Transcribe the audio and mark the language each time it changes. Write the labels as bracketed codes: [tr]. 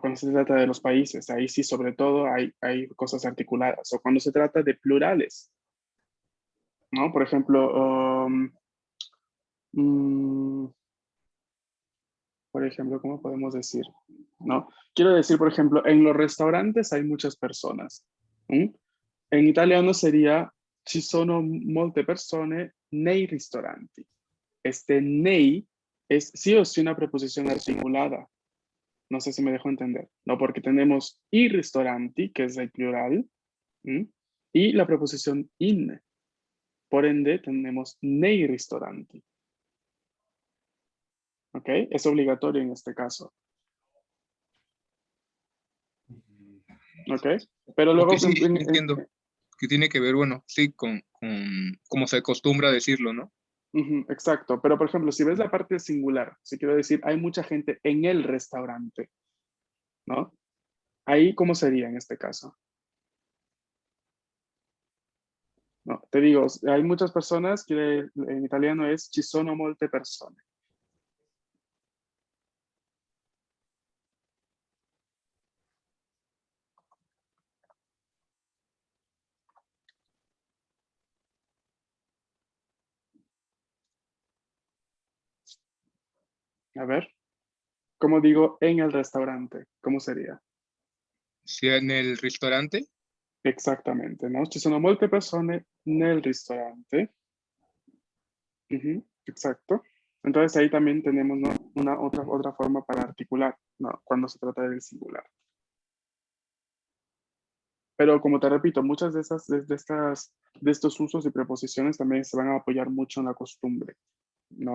[es] Cuando se trata de los países, ahí sí, sobre todo, hay cosas articuladas. O cuando se trata de plurales, ¿no? Por ejemplo, mm, ¿cómo podemos decir? ¿No? Quiero decir, por ejemplo, en los restaurantes hay muchas personas. ¿Mm? En italiano sería [it] ci sono molte persone nei ristoranti. [es] Este nei es sí o sí una preposición articulada. No sé si me dejo entender. No, porque tenemos i ristoranti, que es el plural, ¿m? Y la preposición in. Por ende, tenemos nei ristoranti. ¿Ok? Es obligatorio en este caso. ¿Ok? Pero Ok, luego, sí, entiendo. que tiene que ver, bueno, sí, con como se acostumbra a decirlo, ¿no? Ujú, exacto, pero por ejemplo, si ves la parte singular, si quiero decir, hay mucha gente en el restaurante, ¿no? Ahí, ¿cómo sería en este caso? No, te digo, hay muchas personas que en italiano es [it] ci sono molte persone. [es] A ver, ¿cómo digo en el restaurante? ¿Cómo sería? Si en el restaurante, Exactamente, ¿no? [it] Ci sono molte persone nel ristorante. [es] Ujú, exacto. Entonces ahí también tenemos, ¿no? Una otra forma para articular, ¿no? Cuando se trata del singular. Pero como te repito, muchas de de estos usos y preposiciones también se van a apoyar mucho en la costumbre, ¿no?